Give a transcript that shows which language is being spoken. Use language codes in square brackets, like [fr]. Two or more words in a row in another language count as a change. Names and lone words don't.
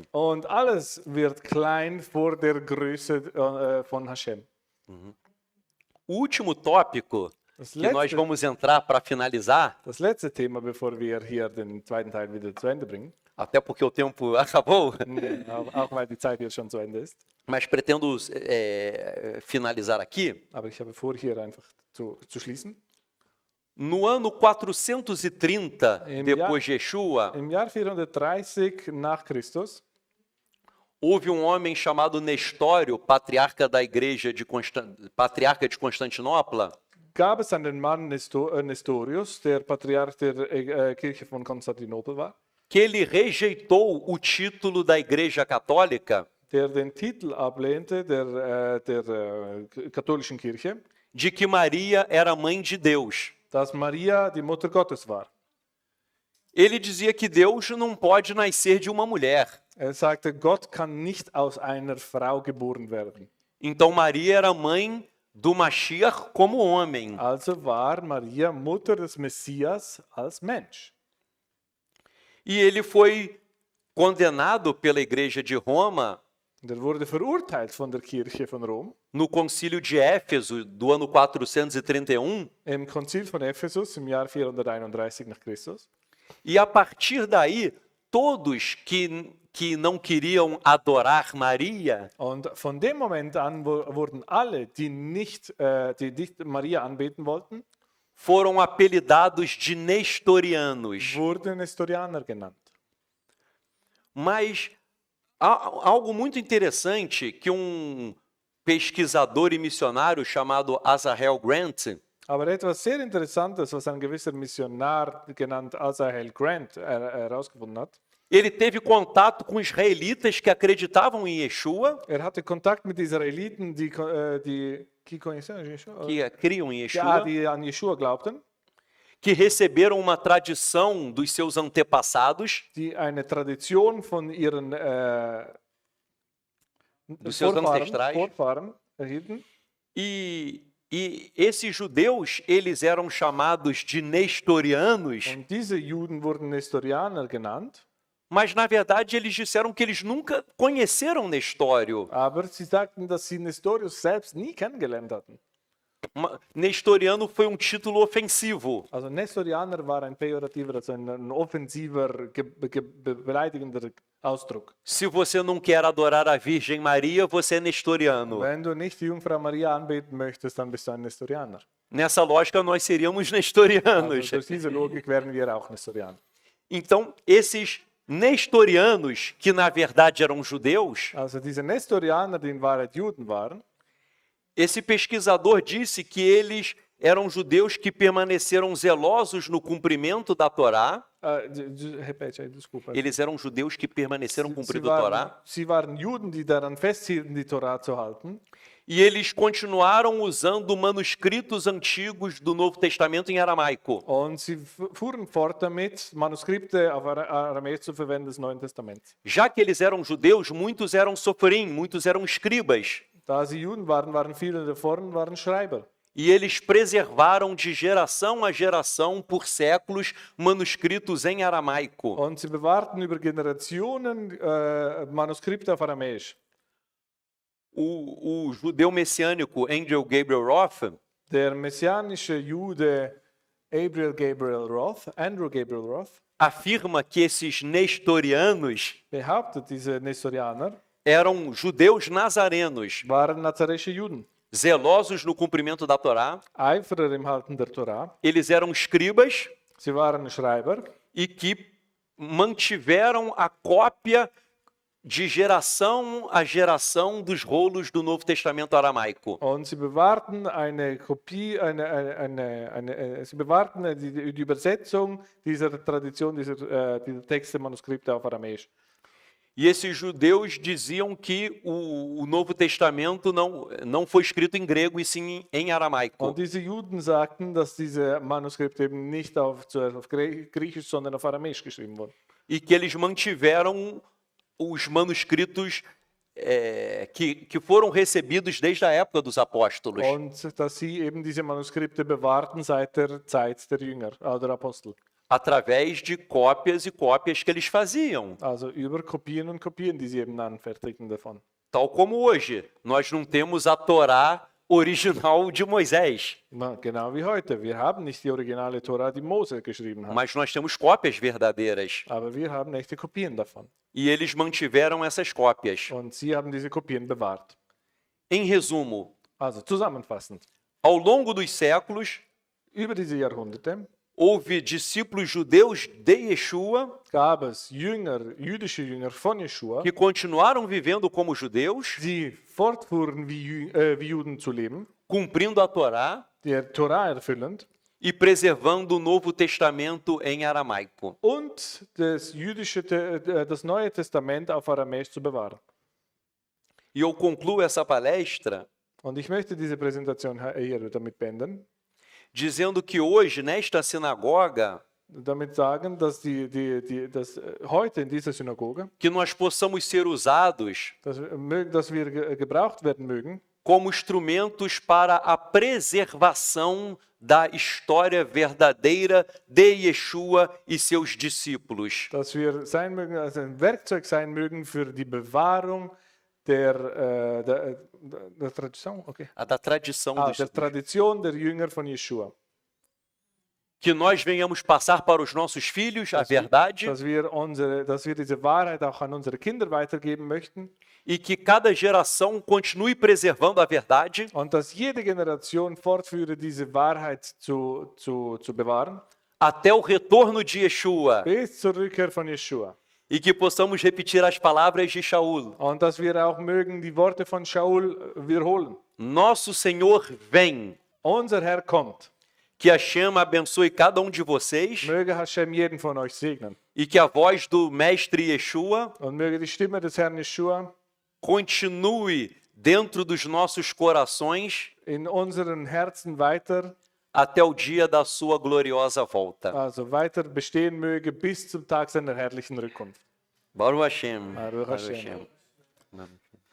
[de] Und alles wird klein vor der Größe von Hashem. [pt] O último tópico [de] Das [pt] que nós [de] letzte, [pt] vamos entrar para finalizar, [de] das letzte Thema, bevor wir hier den zweiten Teil wieder zu Ende bringen, [pt] até porque o tempo acabou, [de] auch weil die Zeit jetzt schon zu Ende ist, [pt] mas pretendo finalizar aqui. [de] aber ich habe vor, hier einfach zu schließen. [pt] No ano 430 depois de [de] Jahr- [pt] Yeshua, [de] Im Jahr 430 nach Christus [pt] houve homem chamado Nestório, patriarca da igreja patriarca de Constantinopla, [de] gab es einen Mann, Nestorius, der Patriarch der Kirche von Konstantinopel war, [pt] que ele rejeitou o título da igreja católica [de] der den Titel ablehnte der katholischen Kirche, [pt] de que Maria era mãe de Deus. [de] dass Maria die Mutter Gottes war. [pt] Ele dizia que Deus não pode nascer de uma mulher. [de] Er sagte, Gott kann nicht aus einer Frau geboren werden. [pt] Então Maria era mãe do Mashiach como homem. [de] Also war Maria Mutter des Messias als Mensch. [pt] E ele foi condenado pela Igreja de Roma [de] Und wurde verurteilt von der Kirche von Rom. [pt] no concílio de Éfeso do ano 431, [de] Im Konzil von Ephesus im Jahr 431 nach Christus. [pt] e a partir daí, todos que não queriam adorar Maria [de] Und von dem Moment an wurden alle, die nicht Maria anbeten wollten, [pt] foram apelidados de nestorianos. [de] wurden Nestorianer genannt. [pt] Mas há algo muito interessante que um pesquisador e missionário chamado Azarel Grant, [de] Aber etwas sehr Interessantes, was ein gewisser Missionar genannt Asahel Grant herausgefunden hat. [pt] ele teve contato com israelitas que acreditavam em Yeshua, [de] Hatte Kontakt mit Israeliten, die conheciam Yeshua, [pt] que criam em ja, Yeshua, [de] die an Yeshua glaubten, [pt] que receberam uma tradição dos seus antepassados, [de] die eine Tradition von ihren [pt] dos seus ancestrais. [de] Vorfahren erhielten. [pt] E esses judeus, eles eram chamados de nestorianos, [de] Und diese Juden wurden Nestorianer genannt, [pt] mas na verdade eles disseram que eles nunca conheceram Nestório. [de] aber sie sagten, dass sie Nestorius selbst nie kennengelernt hatten. [pt] Nestoriano foi um título ofensivo. [de] Also Nestorianer war ein pejorativer, also ein offensiver, beleidigender Ausdruck. [pt] Se você não quer adorar a Virgem Maria, você é nestoriano. [de] Wenn du nicht die Jungfrau Maria anbeten möchtest, dann bist du ein Nestorianer. [pt] Nessa lógica, nós seríamos [de] Also [pt] nestorianos. [de] durch diese Logik wären wir auch Nestorianer. [pt] Então, esses nestorianos, que na verdade eram judeus, [de] Also diese Nestorianer, die in Wahrheit Juden waren, [pt] esse pesquisador disse que eles eram judeus que permaneceram zelosos no cumprimento da Torá. repete aí, desculpa. Eles eram judeus que permaneceram [de] Sie [pt] cumprindo a Torá. [de] waren Juden, die daran festhielten, die Torah zu halten. [pt] E eles continuaram usando manuscritos antigos do Novo Testamento em aramaico. [de] Und sie fuhren fort damit, Manuskripte auf Aramäisch zu verwenden des Neuen Testaments. [pt] Já que eles eram judeus, muitos eram sofrim, muitos eram escribas. [de] Da sie Juden waren viele davon waren Schreiber. [pt] E eles preservaram de geração a geração, por séculos, manuscritos em aramaico. [de] Und sie bewahrten über Generationen Manuskripte auf Aramäisch. [pt] O judeu messiânico Andrew Gabriel Roth, [de] Der messianische Jude Andrew Gabriel Roth, [pt] afirma que esses nestorianos [de] behauptet, diese Nestorianer [pt] eram judeus nazarenos, [de] waren nazarenische Juden. [pt] zelosos no cumprimento da Torá. [de] Eiferer im Halten der Torah. [pt] Eles eram escribas [de] Sie waren Schreiber [pt] e que mantiveram a cópia de geração a geração dos rolos do Novo Testamento aramaico. [de] und sie bewahrten eine Kopie, sie bewahrten die Übersetzung dieser Tradition, dieser Texte, Manuskripte auf Aramäisch. [pt] E esses judeus diziam que o Novo Testamento não foi escrito em grego, e sim em aramaico. [de] Und diese Juden sagten, dass diese Manuskripte eben nicht zuerst auf Griechisch, sondern auf Aramäisch geschrieben wurden. [pt] E que eles mantiveram os manuscritos que foram recebidos desde a época dos apóstolos. [de] Und dass sie eben diese Manuskripte bewahrten seit der Zeit der Jünger, der Apostel. [pt] Através de cópias e cópias que eles faziam. [de] Also über Kopien und Kopien, die sie eben anfertigten davon. [pt] Tal como hoje, nós não temos a Torá original de Moisés, [de] Genau wie heute. Wir haben nicht die originale Tora, die Mose geschrieben hat. [pt] mas nós temos cópias verdadeiras. [de] Aber wir haben echte Kopien davon. [pt] E eles mantiveram essas cópias. [de] Und sie haben diese Kopien bewahrt. [pt] Em resumo, [de] Also zusammenfassend. [pt] ao longo dos séculos, [de] Über diese Jahrhunderte [pt] houve discípulos judeus de Yeshua [de] gab es jüdische Jünger von Jeschua, [pt] que continuaram vivendo como judeus, [de] die fortfuhren wie Juden zu leben, [pt] cumprindo a Torá [de] der Tora erfüllend [pt] e preservando o Novo Testamento em aramaico. [de] und das Neue Testament auf Aramäisch zu bewahren. [pt] E eu concluo essa palestra [de] Und ich möchte diese Präsentation hier damit beenden, [pt] dizendo que hoje, nesta sinagoga, [de] damit sagen, dass dass heute in dieser Synagoge, [pt] que nós possamos ser usados [de] dass wir gebraucht werden mögen, [pt] como instrumentos para a preservação da história verdadeira de Yeshua e seus discípulos. [de] dass wir sein mögen, also ein Werkzeug sein mögen für die Bewahrung der Tradition, okay. [pt] A da tradição dos [de] Der Tradition der Jünger von Yeshua. [pt] que nós venhamos passar para os nossos filhos a verdade [de] Dass wir diese Wahrheit auch an unsere Kinder weitergeben möchten [pt] e que cada geração continue preservando a verdade [de] und dass jede Generation fortführe, diese Wahrheit zu bewahren, [pt] até o retorno de Yeshua [de] bis zur Rückkehr von Yeshua. [pt] e que possamos repetir as palavras de Shaul. [de] Und dass wir auch mögen die Worte von Shaul wiederholen. [pt] Nosso Senhor vem. [de] Unser Herr kommt. [pt] Que Hashem abençoe cada um de vocês [de] Möge Hashem jeden von euch segnen. [pt] e que a voz do Mestre Yeshua [de] Und möge die Stimme des Herrn Yeshua [pt] continue dentro dos nossos corações [de] in unseren Herzen weiter, [pt] até o dia da sua gloriosa volta. [de] also weiter bestehen möge bis zum Tag seiner herrlichen Rückkunft. [he] Baruch Hashem. Baruch Hashem. Amen.